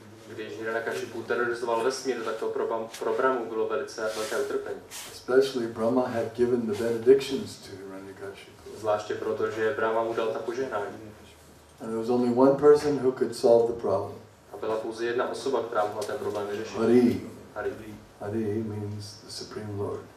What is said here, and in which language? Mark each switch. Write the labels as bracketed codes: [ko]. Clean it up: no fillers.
[cs] Když Hiranyakashipu terorizoval vesmír, tak to pro Brahmu bylo velice velké utrpení. [en] Especially Brahma had given the benedictions to Hiranyakashipu. [cs] Zvláště proto, že Brahma mu dal ta požehnání. [en] And there was only one person who could solve the problem. [cs] A byla pouze jedna osoba, která mohla ten problém vyřešit. [en] Hari. [cs] Hari. [en] Hari means the Supreme Lord.